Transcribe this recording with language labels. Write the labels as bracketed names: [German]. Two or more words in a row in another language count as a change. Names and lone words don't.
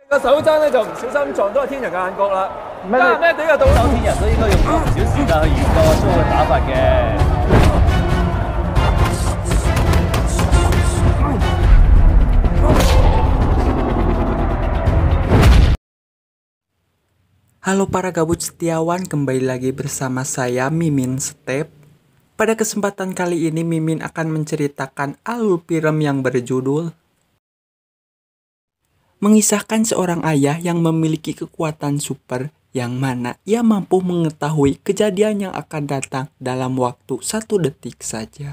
[Cantonese] 個手踭咧就唔小心撞到個天人嘅眼角啦。咩咩地嘅到周天人都應該用咗唔少時間去研究阿蘇嘅打法嘅。 [Indonesian] Halo para gabut setiawan, kembali lagi bersama saya Mimin Step. Pada kesempatan kali ini Mimin akan menceritakan alur film yang berjudul mengisahkan seorang ayah yang memiliki kekuatan super yang mana ia mampu mengetahui kejadian yang akan datang dalam waktu 1 detik saja.